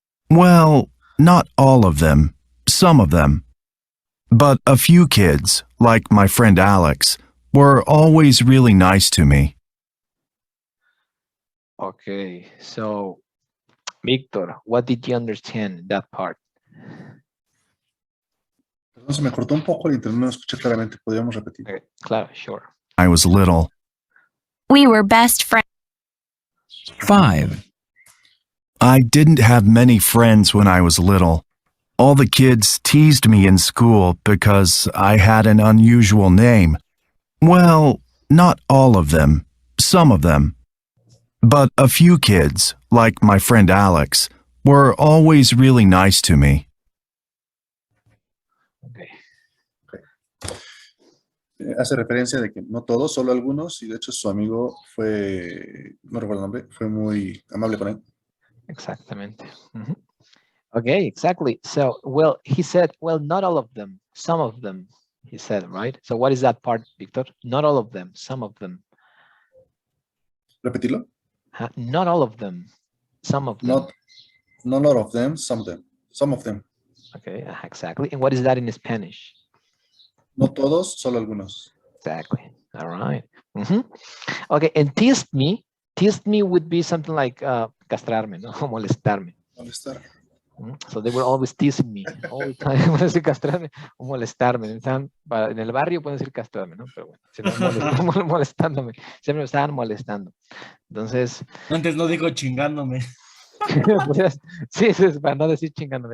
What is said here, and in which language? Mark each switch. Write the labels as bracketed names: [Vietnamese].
[English] Well, not all of them, some of them. But a few kids, like my friend Alex, were always really nice to me. Okay. So, Victor, what did you understand in that part? [Spanish] Perdón, se me cortó un poco el internet, no escuché claramente. ¿Podríamos repetir? [English] Okay, claro, sure. I was little. We were best friends. 5. I didn't have many friends when I was little. All the kids teased me in school because I had an unusual name. Well, not all of them, some of them. But a few kids, like my friend Alex, were always really nice to me. Okay. [Spanish] Hace referencia de que no todos, solo algunos, y de hecho su amigo fue, no recuerdo el nombre, fue muy amable con él. [English] Exactamente. Okay, exactly. So, well, he said, well, not all of them, some of them, he said, right? So what is that part, Victor? Not all of them, some of them. [Spanish] ¿Repetirlo? [English] Not all of them, some of them. Not a lot of them, some of them. Some of them. Okay, exactly. And what is that in Spanish? [Spanish] No todos, solo algunos. [English] Exactly. All right. Okay, and teased me would be something like castrarme, ¿no? [Spanish] O molestarme. Molestar. [English] So they were always teasing me all the time. [Spanish] Pueden decir castrarme o molestarme. En el barrio pueden decir castrarme, ¿no? Pero bueno, si no, molestándome. Siempre me estaban molestando. Entonces. Antes no digo chingándome. Pues, sí, es para no decir chingándome.